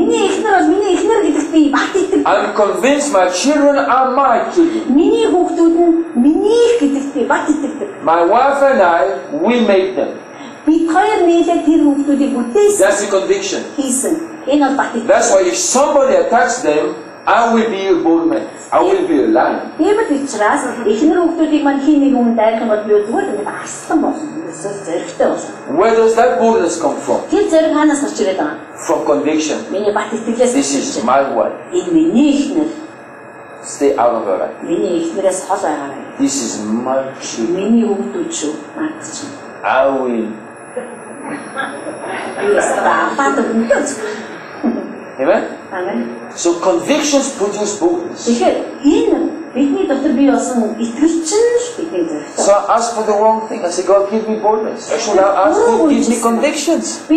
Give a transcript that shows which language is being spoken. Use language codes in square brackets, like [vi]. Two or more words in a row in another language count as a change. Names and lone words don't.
[en] I'm convinced my children are my children. My wife and I, we made them. That's the conviction. That's why if somebody attacks them, I will be a bold man. I will be a lion. [mn] Тиймээс учраас эхнэр хүүхдүүдийг маань хин нэг хүн дайрах бол би зүгээр ингээд арслан болсон. Зэрэгтэй болсон. [en] Where does that boldness come from? [mn] Тэр зэрэг хаанаас гарч ирээд байгаа? [en] From conviction. [mn] Миний бат итгэлээс. [en] This is my wife. [mn] Энэ миний эхнэр. [en] Stay out of her life. [mn] Миний эхнэрээс хол байгаа. [en] This is my children. [mn] Миний хүүхдүүд шүү. Наач. [en] I will. Amen? Amen. So convictions produce boldness. So I ask for the wrong thing. I say, God, give me boldness. Actually, I ask you, give me convictions.